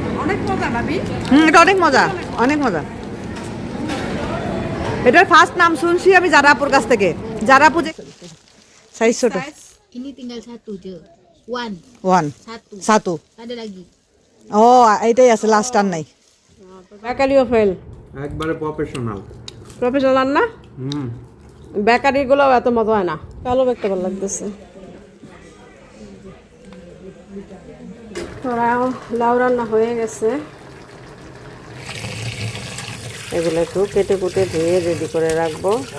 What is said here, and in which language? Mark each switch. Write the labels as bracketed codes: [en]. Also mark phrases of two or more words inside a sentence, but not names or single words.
[bn] এটা অনেক মজা, অনেক মজা। এটার [en] first name [bn] শুনছি আমি জারাপুর কাছ থেকে। জারাপুর সাইজ ছোট। [ms] Ini tinggal satu je. One. [bn] ওয়ান [ms] Satu. [bn] সাতু। [ms] Ada lagi. [bn] ও এইটাই আছে, লাস্ট আর নাই। বেকারিও ফেল, একবারে প্রফেশনাল। প্রফেশনাল না। বেকারি গুলো এত মজা হয় না। কালো দেখতে ভালো লাগতেছে। লাউ রান্না হয়ে গেছে, এগুলো একটু কেটে কুটে ধুয়ে রেডি করে রাখবো।